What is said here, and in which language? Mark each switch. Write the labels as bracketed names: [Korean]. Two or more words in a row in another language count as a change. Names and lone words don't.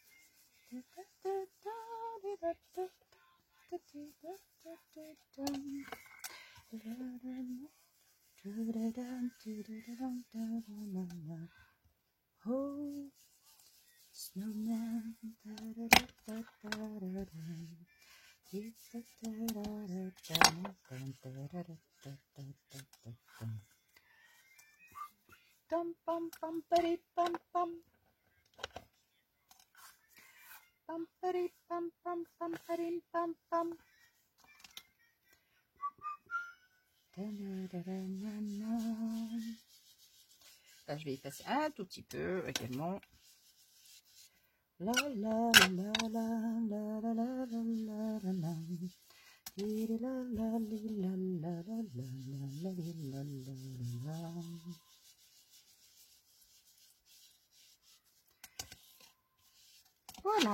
[English] Oh, snowman. Dum bum bum buddy bum bum. Bum buddy bum bum bum buddy bum bum. [French] Là, je vais y passer un tout petit peu également. La la la la la la la la la la la. Voilà.